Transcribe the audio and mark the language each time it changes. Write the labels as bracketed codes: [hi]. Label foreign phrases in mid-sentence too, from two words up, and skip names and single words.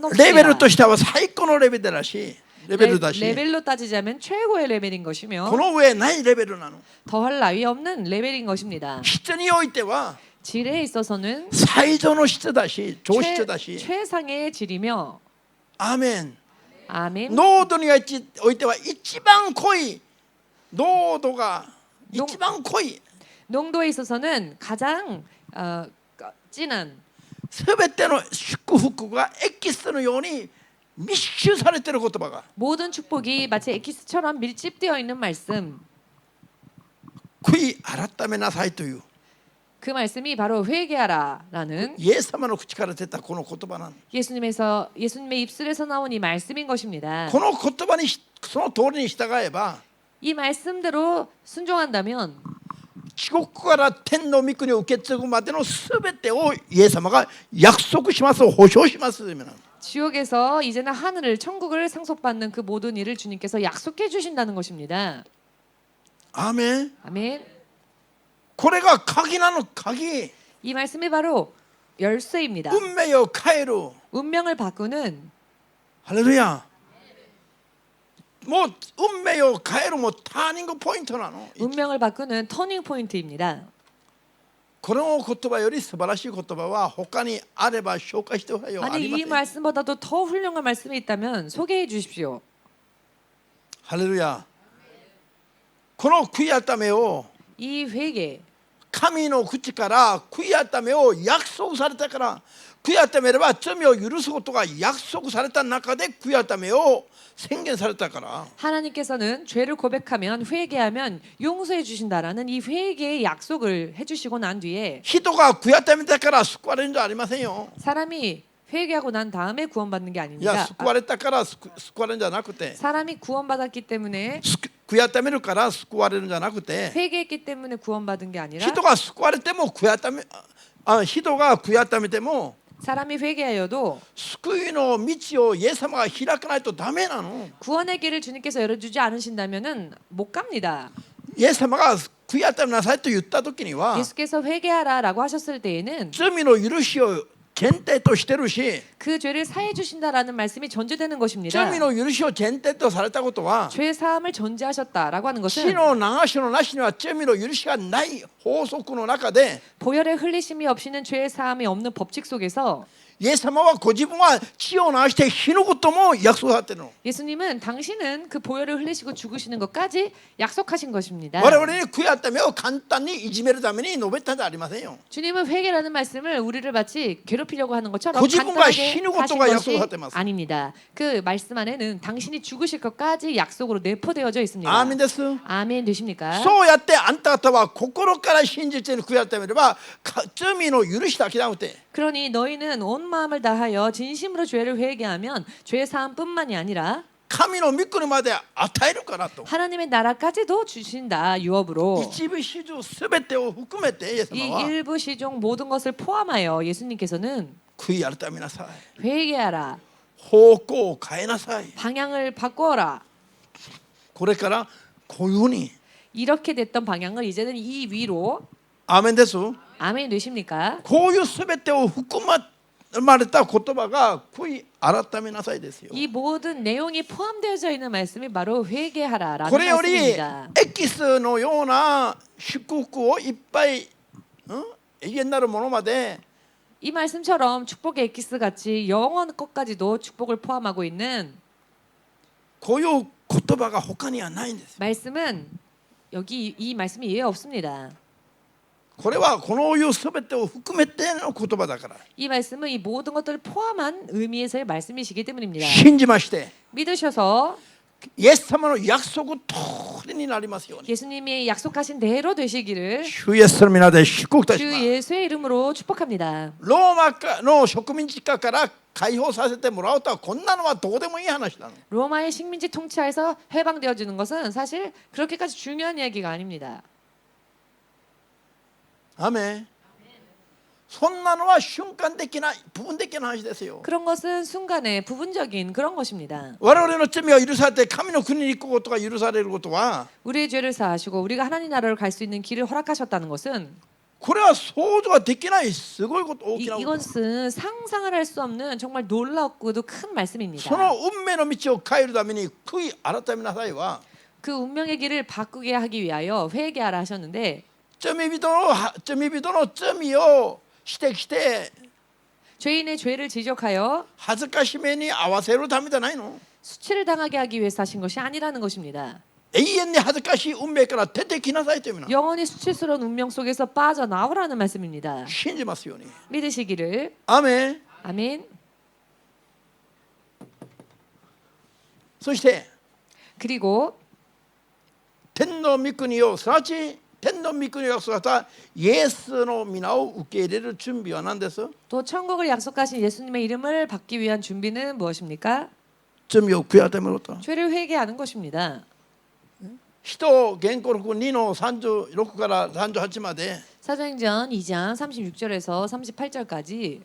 [ja] レベル [ko] 없습니다. [ja] としては最高のレベルだし、レベルだし、 [ko] 레벨로 따지자면 최고의 레벨인 [ja] こ [ko] 것이며 [ja] の上ないレベルなの。 [ko] 더할 나위 없는 레벨인 것입니다. [ja] 質においては [ko] 질에 있어서는 [ja] 最上の質だし、上質だし、 [ko] 최상의 질이며 [ja] アーメン。 [ko] 아멘. [ja] 濃度においては一番濃い、濃度が一番濃い、 [ko] 농도에 있어서는 가장 진한 [ja] すべての祝福がエキスのように密集されている言葉が [ko] 모든 축복이 마치 엑기스처럼 밀집되어 있는 말씀. [ja] 悔い改めなさいという [ko] 그 말씀이 바로 회개하라라는 [ja] イエス様の口から出たこの言葉なんです。 [ko] 예수님의 입술에서 나온 이 말씀인 것입니다. [ja] この言葉にその通りに従えば [ko] 이 말씀대로 순종한다면 [ja] 地獄から天の御国を受け継ぐまでのすべてをイエス様が約束します、保証します。 [ko] 지옥에서 이제는 하늘을 천국을 상속받는 그 모든 일을 주님께서 약속해 주신다는 것입니다. [ja] アーメン。 [ko] 아멘. [ja] これが鍵なの、鍵。 [ko] 이 말씀이 바로 열쇠입니다. [ja] 運命を変える。 [ko] 운명을 바꾸는 [ja] ハレルヤ。もう運命を変えるもうターニングポイントなの。 [ko] 운명을 바꾸는 터닝 포인트입니다. [ja] この言葉より素晴らしい言葉は他にあれば紹介してほしいよ。あ [ko] 아니 [ja] りま [ko] 이 [ja] せん。 [ko] 말씀보다도 더 훌륭한 말씀이 있다면 소개해 주십시오. [ja] ハレルヤ。この悔い改めを [ko] 이 회개 [ja] 神の口から悔い改めを約束されたから、悔い改めれば罪を許すことが約束された中で悔い改めを宣言されたから。 [ko] 하나님께서는 죄를 고백하면 회개하면 용서해 주신다라는 이 회개의 약속을 해주시고 난 뒤에 [ja] 人が悔い改めたから救われるんじゃありませんよ。 [ko] 사람이 회개하고 난 다음에 구원받는 게 [ja] いや [ko] 아닙니다. [ja] 救われたから救われるんじゃなくて、 [ko] 사람이 구원받았기 때문에 [ja] 悔い改めるから救われるんじゃなくて、 [ko] 회개했기 때문에 구원받은 게 아니라 [ja] 人が救われても悔い改め、人が悔い改めても [ko] 사람이 회개하여도 [ja] 救いの道をイエス様が開かないとダメなの。 [ko] 구원의 길을 주님께서 열어주지 않으신다면은 못 갑니다. [ja] イエス様が悔い改めなさいと言った時には [ko] 예수께서 회개하라라고 하셨을 때에는 [ja] 罪の許しを前提としてるし、 [ko] 그 죄를 사해 주신다라는 말씀이 전제되는 것입니다. [ja] 罪の許しを前提とされたことは [ko] 죄 사함을 전제하셨다라고 하는 [ja] 死 [ko] 것은 [ja] の流しのなしには罪の許しがない法則の中で、 [ko] 보혈의 흘리심이 없이는 죄 사함이 없는 법칙 속에서 [ja] イエス様はご自分は血を流して死ぬことも約束されているの。 [ko] 예수님은 당신은 그 보혈을 흘리시고 죽으시는 것까지 약속하신 것입니다. [ja] 我々に悔い改めを簡単にいじめるために述べたんじゃありませんよ。 [ko] 주님은 회개라는 말씀을 우리를 마치 괴롭히려고 하는 것처럼 고집은 간단하게 신의 하신 것도가 것이 약속하셨다면서. 아닙니다. 그 말씀 안에는 당신이 죽으실 것까지 약속으로 내포되어져 있습니다. [ja] アーメンです。 [ko] 아멘 되십니까? [ja] そうやってあんた方は心から信じて悔い改めれば罪の許しだけじゃなくて、 [ko] 그러니 너희는 온 마음을 다하여 진심으로 죄를 회개하면 죄 사함뿐만이 아니라 [ja] 神の御国まで与えるからと。 [ko] 하나님의 나라까지도 주신다 유업으로. [ja] 一部始終すべてを含めてイエス [ko] 이 [ja] 様は [ko] 일부 시종 모든 것을 포함하여 예수님께서는 [ja] 悔い改めなさい。 [ko] 회개하라, [ja] 方向を変えなさい。 [ko] 방향을 바꾸어라. [ja] これからこういうふうに。 [ko] 이렇게 됐던 방향을 이제는 이 위로. [ja] アーメンです。 [ko] 아멘 되십니까? [ja] こういうすべてを含まれた言葉が悔い改めなさいですよ。 [ko] 이 모든 내용이 포함되어져 있는 말씀이 바로 회개하라라는 [ja] これより [ko] 말씀입니다. [ja] エキスのような祝福をいっぱい、永遠なるものまで [ko] 이 말씀처럼 축복의 엑기스 같이 영원 것까지도 축복을 포함하고 있는 [ja] こういう言葉が他にはないんです。 [ko] 말씀은 여기 이 말씀이 이해 없습니다. [ja] これはこのいうすべてを含めての言葉だから。 [ko] 이 말씀은 이 모든 것들을 포함한 의미에서의 말씀이시기 때문입니다. [ja] 信じまして [ko] 믿으셔서 [ja] イエス様の約束通りになりますように。 [ko] 예수님이 약속하신 대로 되시기를 [ja] 主イエスの皆で祝福いたし [ko] 주 [ja] ます。 [ko] 예수의 이름으로 축복합니다. [ja] ローマの植民地下から解放させてもらうとはこんなのはどうでもいい話なの。 [ko] 로마의 식민지 통치하에서 해방되어지는 것은 사실 그렇게까지 중요한 이야기가 아닙니다. [ja] アメン。そんなのは瞬間的な部分的な話ですよ。 [ko] 그런 것은 순간의 부분적인 그런 것입니다. [ja] 我々の罪が許されて神の国に行くことが許されることは [ko] 우리의 죄를 사하시고 우리가 하나님 나라를 갈 수 있는 길을 허락하셨다는 것은 [ja] これは想像ができないすごいこと、大きなこと。 [ko] 이것은 상상을 할 수 없는 정말 놀랍고도 큰 말씀입니다. [ja] その運命の道を変えるために悔い改めなさいは [ko] 그 운명의 길을 바꾸게 하기 위하여 회개하라 하셨는데 [ja] 罪人の罪を指摘して [ko] 죄인의 죄를 지적하여 [ja] 恥ずかしめに合わせるためじゃないの。 [ko] 수치를 당하게 하기 위해서 하신 것이 아니라는 것입니다. [ja] 永遠に恥ずかしい運命から出てきなさいという意味なの。 [ko] 영원히 수치스러운 운명 속에서 빠져나오라는 말씀입니다. [ja] 信じますように。 [ko] 믿으시기를. [ja] アメン。 [ko] 아멘. [ja] そして [ko] 그리고 [ja] 天の御国をすなわち天の御国を約束したイエスの皆を受け入れる準備は何です？ [ko] 또 천국을 약속하신 예수님의 이름을 받기 위한 준비는 무엇입니까? [ja] 罪を悔い改めろと。 [ko] 죄를 회개하는 것입니다. [ja] 使徒言行録2の36から38まで [ko] 사도행전 2장 36절에서 38절까지